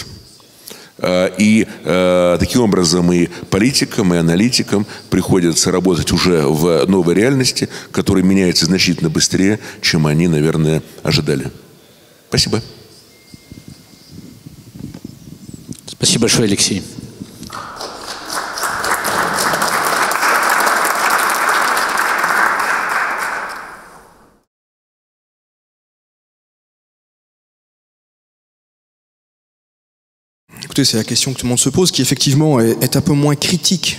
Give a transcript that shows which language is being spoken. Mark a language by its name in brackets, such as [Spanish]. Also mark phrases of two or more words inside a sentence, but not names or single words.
[Russian] И таким образом и политикам, и аналитикам приходится работать уже в новой реальности, которая меняется значительно быстрее, чем они, наверное, ожидали. Спасибо. Спасибо большое, Алексей. [French] Écoutez, c'est la question que tout le monde se pose, qui effectivement est un peu moins critique.